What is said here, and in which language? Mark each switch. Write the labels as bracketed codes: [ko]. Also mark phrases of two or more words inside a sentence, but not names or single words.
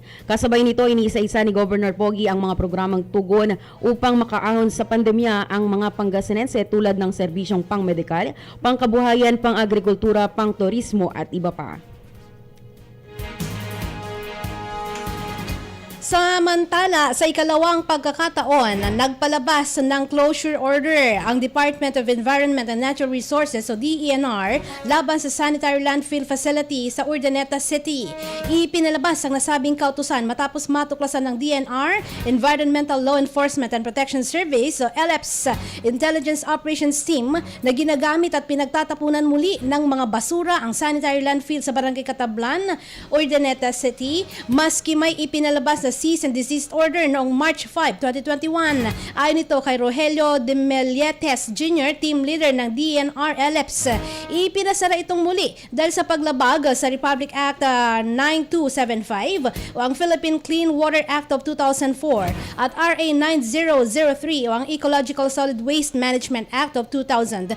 [tl] Kasabay nito, iniisa-isa ni Governor Pogi ang mga programang tugon upang makaahon sa pandemya ang mga Pangasinense tulad ng serbisyong pang-medikal, pangkabuhayan, pang-agrikultura, pang-turismo at iba pa. Samantala, sa ikalawang pagkakataon, nagpalabas ng [en] closure order [tl] ang Department of Environment and Natural Resources o DENR laban sa [en] sanitary landfill facility [tl] sa Urdaneta City. Ipinalabas ang nasabing kautusan matapos matuklasan ng DENR, Environmental Law Enforcement and Protection Service o ELEPS Intelligence Operations Team na ginagamit at pinagtatapunan muli ng mga basura ang [en] sanitary landfill [tl] sa Barangay Catablan, Urdaneta City, maski may ipinalabas na [en] cease and desist order [tl] noong March 5, 2021. Ayon nito kay Rogelio de Melietes Jr., [en] team leader [tl] ng DENR ELEPS, ipinasara itong muli dahil sa paglabag sa Republic Act 9275 o ang Philippine Clean Water Act of 2004 at RA 9003 o ang Ecological Solid Waste Management Act of 2000.